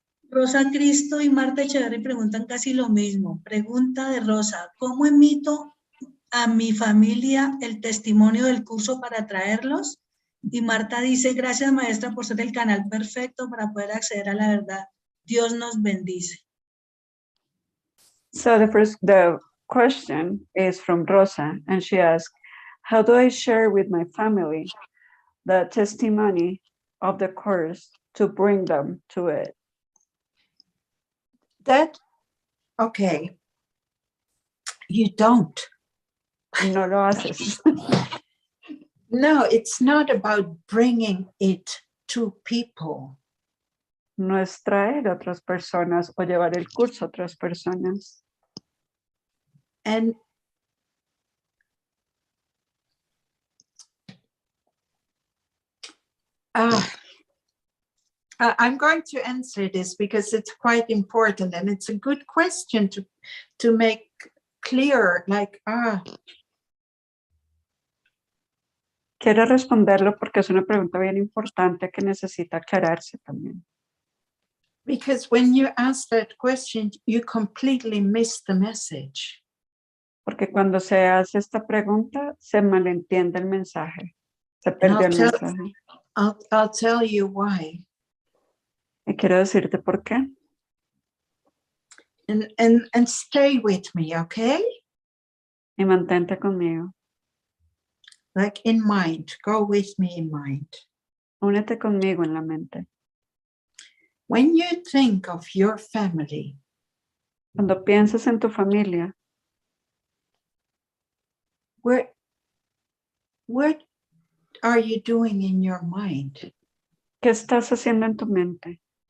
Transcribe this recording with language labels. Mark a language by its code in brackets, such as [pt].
[es] Rosa Cristo y Marta Echeverri preguntan casi lo mismo. Pregunta de Rosa, ¿cómo emito a mi familia el testimonio del curso para traerlos? Y Marta dice, gracias maestra por ser el canal perfecto para poder acceder a la verdad. Dios nos bendice. [en] So the question is from Rosa, and she asked, how do I share with my family the testimony of the course to bring them to it? That, okay, you don't. [es] No lo haces. [en] No, it's not about bringing it to people. [es] No es traer a otras personas o llevar el curso a otras personas. [en] And I'm going to answer this because it's quite important and it's a good question to make clear, like, [es] Quiero responderlo porque es una pregunta bien importante que necesita aclararse también. [en] Because when you ask that question, you completely miss the message. [es] Porque cuando se hace esta pregunta, se malentiende el mensaje. Se perdió el mensaje. [en] I'll tell you why. [es] Y quiero decirte por qué. [en] And stay with me, okay? [es] Y mantente conmigo. [en] Like in mind, go with me in mind. [es] Únete conmigo en la mente. [en] When you think of your family, [es] Cuando piensas en tu familia, [en] what are you doing in your mind? [es] ¿qué estás haciendo en tu mente?